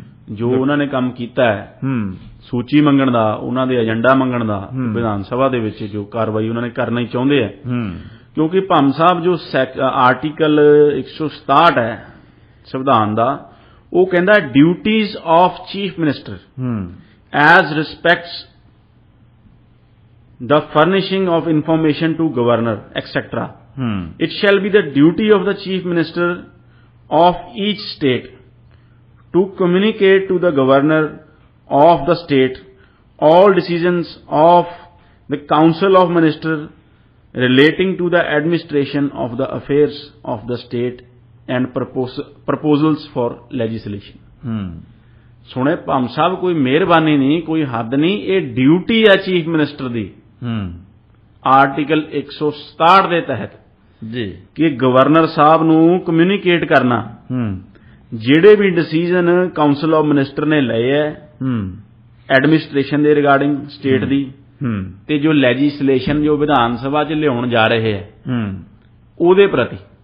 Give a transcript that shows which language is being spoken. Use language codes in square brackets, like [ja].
[pa] ਜੋ ਉਹਨਾਂ ਨੇ ਕੰਮ ਕੀਤਾ ਹੈ ਸੂਚੀ ਮੰਗਣ ਦਾ, ਉਹਨਾਂ ਦੇ ਏਜੰਡਾ ਮੰਗਣ ਦਾ ਵਿਧਾਨ ਸਭਾ ਦੇ ਵਿੱਚ ਜੋ ਕਾਰਵਾਈ ਉਹਨਾਂ ਨੇ ਕਰਨਾ ਹੀ ਚਾਹੁੰਦੇ ਹੈ, ਕਿਉਂਕਿ ਭਾਮ ਸਾਹਿਬ ਜੋ ਆਰਟੀਕਲ 167 ਹੈ ਸੰਵਿਧਾਨ ਦਾ, ਉਹ ਕਹਿੰਦਾ [en] Duties of chief minister as respects the furnishing of information to governor etc. It shall be the duty of the chief minister of each state to communicate to the governor of the state all decisions of the council of ministers relating to the administration of the affairs of the state and proposals for legislation. [pa] ਸੁਣੇ ਭਾਮ ਸਾਹਿਬ, ਕੋਈ ਮਿਹਰਬਾਨੀ ਨਹੀਂ, ਕੋਈ ਹੱਦ ਨਹੀਂ, ਇਹ duty ਹੈ chief minister ਦੀ article 167 ਦੇ ਤਹਿਤ ਜੀ ਕਿ ਗਵਰਨਰ ਸਾਹਿਬ ਨੂੰ ਕਮਿਊਨੀਕੇਟ ਕਰਨਾ ਜਿਹੜੇ ਵੀ ਡਿਸੀਜਨ ਕਾਉਂਸਲ ਆਫ ਮਿਨਿਸਟਰ ਨੇ ਲਏ ਹੈ ਐਡਮਿਨਿਸਟ੍ਰੇਸ਼ਨ ਦੇ ਰਿਗਾਰਡਿੰਗ ਸਟੇਟ ਦੀ, ਤੇ ਜੋ ਲੈਜਿਸਲੇਸ਼ਨ ਜੋ ਵਿਧਾਨ ਸਭਾ 'ਚ ਲਿਆਉਣ ਜਾ ਰਹੇ ਹੈ ਉਹਦੇ ਪ੍ਰਤੀ।